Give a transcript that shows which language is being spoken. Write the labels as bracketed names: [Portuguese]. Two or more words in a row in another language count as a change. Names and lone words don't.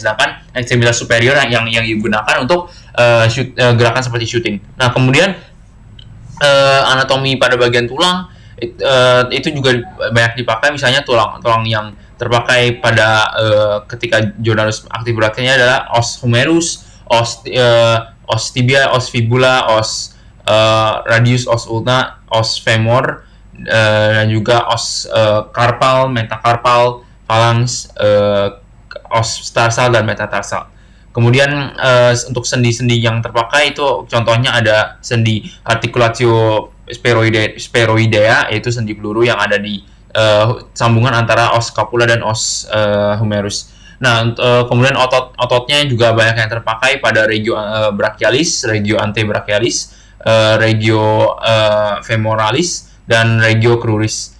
[Indonesian] Sedangkan ekstremitas superior yang digunakan untuk gerakan seperti shooting. Nah, kemudian anatomi pada bagian tulang itu juga banyak dipakai. Misalnya tulang yang terpakai pada ketika Jordanus aktif beraktivitasnya adalah [Latin] os humerus, os tibia, os fibula, os radius, os ulna, os femur, [Indonesian] dan juga os karpal, metakarpal, phalanx, os tarsal, dan metatarsal. Kemudian untuk sendi-sendi yang terpakai itu contohnya ada sendi [Latin] articulatio spheroidea, [Indonesian] yaitu sendi peluru yang ada di sambungan antara [Latin] os scapula [Indonesian] dan [Latin] os humerus. [Indonesian] Nah, kemudian ototnya juga banyak yang terpakai pada [Latin] regio brachialis, regio antebrachialis, regio femoralis, [Indonesian] dan [Latin] regio cruris.